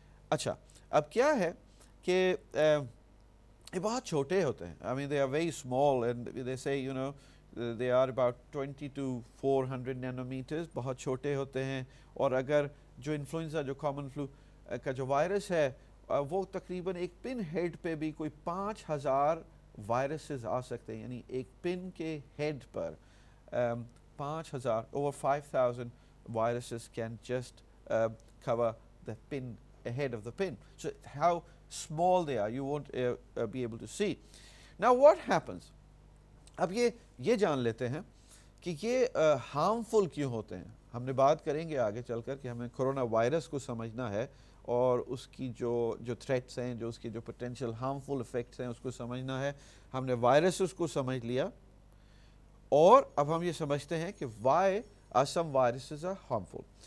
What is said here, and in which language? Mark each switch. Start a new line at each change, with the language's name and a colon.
Urdu: اچھا, اب کیا ہے کہ یہ بہت چھوٹے ہوتے ہیں.
English: I mean they are very small, and they say they are about 20 to 400 nanometers,
Urdu: بہت چھوٹے ہوتے ہیں. اور اگر جو انفلوئنزا, جو کامن فلو کا جو وائرس ہے, وہ تقریباً ایک پن ہیڈ پہ بھی کوئی 5000 وائرسز آ سکتے ہیں. یعنی ایک پن کے head per 5000,
English: over 5000 viruses can just cover the pin, ahead of the pin. So how small they are, you won't be able to see. Now what happens?
Urdu: اب یہ جان لیتے ہیں کہ یہ ہارمفل کیوں ہوتے ہیں. ہم نے بات کریں گے آگے چل کر کہ ہمیں کرونا وائرس کو سمجھنا ہے, اور اس کی جو تھریٹس ہیں, جو اس کے جو پوٹینشیل ہارمفل افیکٹس ہیں اس کو سمجھنا ہے. ہم نے وائرسز کو سمجھ لیا, اور اب ہم یہ سمجھتے ہیں کہ
English: why are some viruses are harmful.